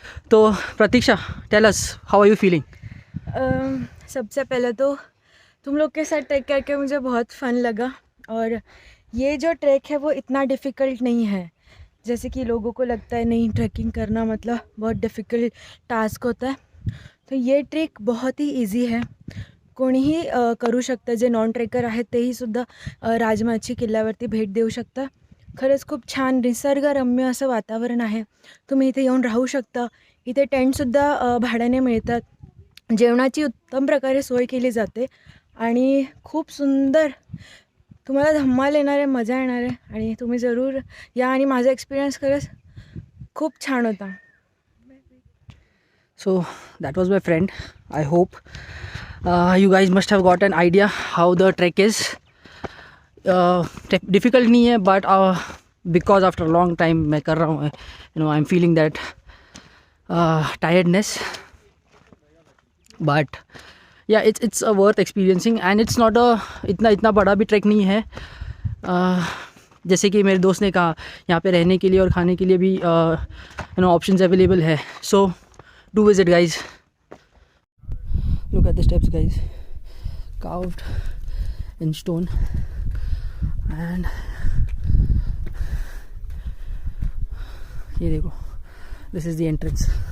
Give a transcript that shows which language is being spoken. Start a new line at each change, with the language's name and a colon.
English: तो Pratiksha, tell us how are you feeling?
Hindi: सबसे पहले तो तुम लोग के साथ ट्रैक करके मुझे बहुत फ़न लगा, और ये जो ट्रैक है वो इतना डिफ़िकल्ट नहीं है जैसे कि लोगों को लगता है। नहीं, ट्रैकिंग करना मतलब बहुत डिफ़िकल्ट टास्क होता है।
Marathi: तो ये ट्रेक बहुत ही इजी आहे. कोणीही करू शकतं. जे नॉन ट्रेकर आहेत तेही सुद्धा राजमाची किल्ल्यावरती भेट देऊ शकता. खरंच खूप छान निसर्गरम्य असं वातावरण आहे. तुम्ही इथे येऊन राहू शकता. इथे टेंटसुद्धा भाड्याने मिळतात. जेवणाची उत्तम प्रकारे सोय केली जाते आणि खूप सुंदर, तुम्हाला धम्माल येणार आहे, मजा येणार आहे, आणि तुम्ही जरूर या. आणि माझा एक्सपिरियन्स खरंच खूप छान होता.
English: So that was my friend. I hope you guys must have got an idea how the trek is. Difficult
Hindi: नहीं है,
English: but because after a long time
Hindi: मैं कर रहा हूँ,
English: I'm feeling that tiredness, but yeah, it's a worth experiencing, and it's not a
Hindi: इतना बड़ा भी track नहीं है. जैसे कि मेरे दोस्त ने कहा, यहाँ पे रहने के लिए और खाने के लिए भी ऑप्शंस अवेलेबल है.
English: So do visit, guys. Look at the steps, guys, carved in stone. And
Hindi: ये देखो,
English: this is the entrance.